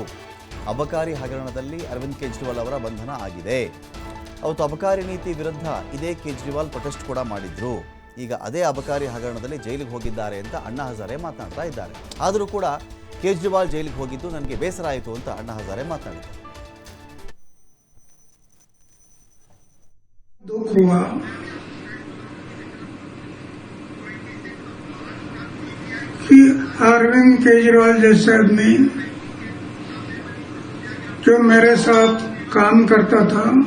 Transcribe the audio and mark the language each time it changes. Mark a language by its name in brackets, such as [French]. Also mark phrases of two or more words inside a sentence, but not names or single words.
[Kannada] ಅಬಕಾರಿ ಹಗರಣದಲ್ಲಿ ಅರವಿಂದ್ ಕೇಜ್ರಿವಾಲ್ ಅವರ ಬಂಧನ ಆಗಿದೆ. ಅವತ್ತು ಅಬಕಾರಿ ನೀತಿ ವಿರುದ್ಧ ಇದೇ ಕೇಜ್ರಿವಾಲ್ ಪ್ರೊಟೆಸ್ಟ್ ಕೂಡ ಮಾಡಿದ್ರು. ಈಗ ಅದೇ ಅಬಕಾರಿ ಹಗರಣದಲ್ಲಿ ಜೈಲಿಗೆ ಹೋಗಿದ್ದಾರೆ ಅಂತ ಅಣ್ಣಾ ಹಜಾರೆ ಮಾತನಾಡ್ತಾ ಇದ್ದಾರೆ. ಆದರೂ ಕೂಡ ಕೇಜ್ರಿವಾಲ್ ಜೈಲಿಗೆ ಹೋಗಿದ್ದು ನನಗೆ ಬೇಸರ ಆಯಿತು ಅಂತ ಅಣ್ಣಾ ಹಜಾರೆ ಮಾತನಾಡಿದ್ದಾರೆ. [Hindi] दुख हुआ कि अरविंद केजरीवाल जैसे आदमी जो मेरे साथ काम करता था